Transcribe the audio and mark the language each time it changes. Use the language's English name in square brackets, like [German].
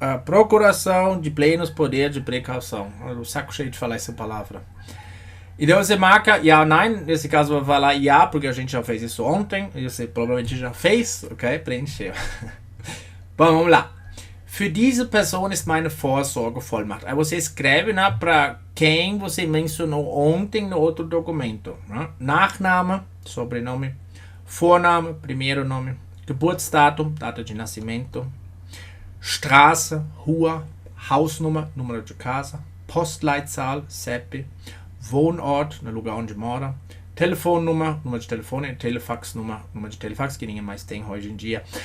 [Portuguese] Procuração de plenos poderes de precaução. O saco cheio de falar essa palavra. Então você marca ja ou nein, nesse caso vai falar ja, porque a gente já fez isso ontem, e você provavelmente já fez, ok? Preencheu. Bom, vamos lá. [German] Für diese Person ist meine Vorsorgevollmacht. [Portuguese] Aí você escreve, né, para quem você mencionou ontem no outro documento. Né? Nachname, sobrenome, Vorname, primeiro nome, Geburtsdatum, data de nascimento, Straße, Rua, Hausnummer, número de casa, Postleitzahl, CEP, Wohnort, no lugar onde mora, telefonnummer, número de telefone, telefaxnummer, número de telefax, que ninguém mais tem hoje em dia.